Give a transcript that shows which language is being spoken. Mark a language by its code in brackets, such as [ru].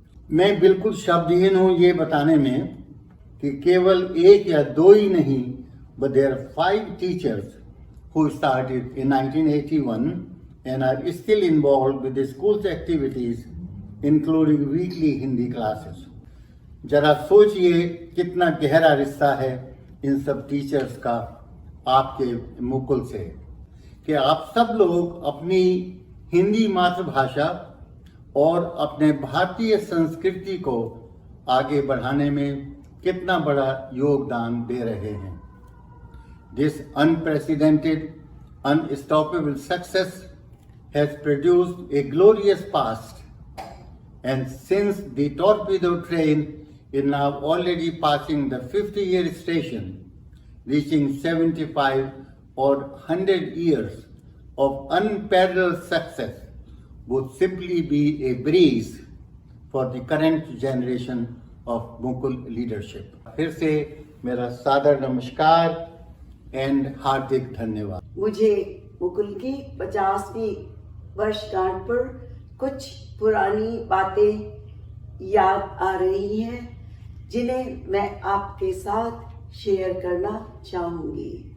[hi] मैं बिल्कुल शब्दहीन हूँ ये बताने में कि केवल एक या दो ही नहीं, [en] but there are 5 teachers who started in 1981 and are still involved with the school's activities, including weekly Hindi classes. [hi] जरा सोचिए कितना गहरा रिश्ता है इन सब टीचर्स का आपके मुकुल से, कि आप सब लोग अपनी हिंदी मातृभाषा और अपने भारतीय संस्कृति को आगे बढ़ाने में कितना बड़ा योगदान दे रहे हैं। [en] This unprecedented, unstoppable success has produced a glorious past, and since the torpedo train is now already passing the 50-year station, reaching 75 or 100 years of unparalleled success would simply be a breeze for the current generation of Mukul leadership. [hi] फिर से मेरा सादर नमस्कार and हार्दिक धन्यवाद। मुझे मुकुल की 50वीं वर्षगांठ पर कुछ पुरानी बातें याद आ रही हैं, जिन्हें मैं आपके साथ शेयर करना चाहूंगी।